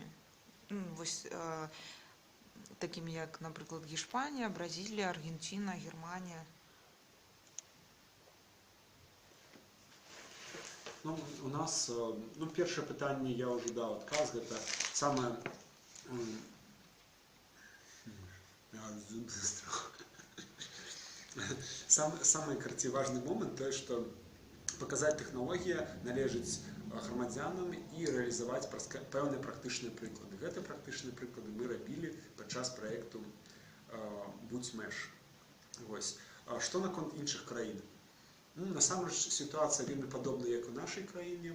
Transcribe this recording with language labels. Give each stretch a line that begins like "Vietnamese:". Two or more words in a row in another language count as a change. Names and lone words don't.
Belarusian: Вось такімі як, напрыклад, Іспанія, Бразілія, Аргенціна, Германія. Ну, у нас, ну, першае пытанне я ўжо даў адказ, гэта самае
Russian: самый важный момент, то, что показать технологии
Belarusian: належыць грамадзянам і рэалізаваць пэўныя практычныя прыклады. Гэтыя практычныя прыклады мы рабілі падчас праекту «Будь Меш». Вось. Што наконт іншых краін? Насамрэч сітуацыя вельмі падобная, як у нашай краіне.